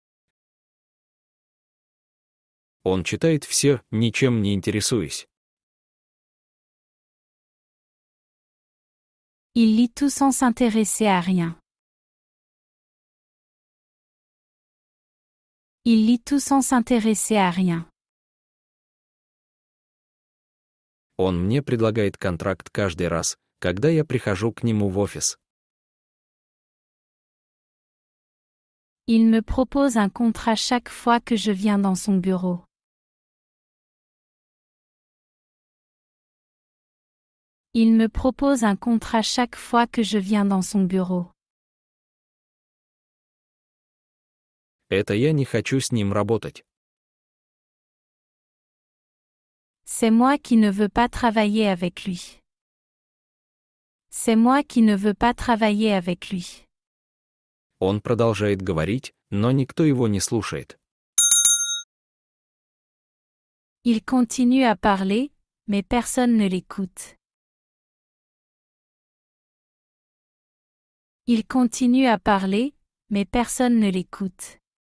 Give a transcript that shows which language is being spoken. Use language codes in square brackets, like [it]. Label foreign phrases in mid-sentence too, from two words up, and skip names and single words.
[ru] Он читает все, ничем не интересуясь. [fr] Il lit tout sans s'intéresser à rien. Il lit tout sans s'intéresser à rien. [ru] Он мне предлагает контракт каждый раз, когда я прихожу к нему в офис. [fr] Il me propose un contrat chaque fois que je viens dans son bureau. Il me propose un contrat chaque fois que je viens dans son bureau. [ru] Это я не хочу с ним работать. [fr] C'est moi qui ne veux pas travailler avec lui. C'est moi qui ne veux pas travailler avec lui. [ru] Он продолжает говорить, но никто его не слушает. [fr] Il continue à parler, mais personne ne l'écoute. Il continue à parler, mais personne ne l'écoute.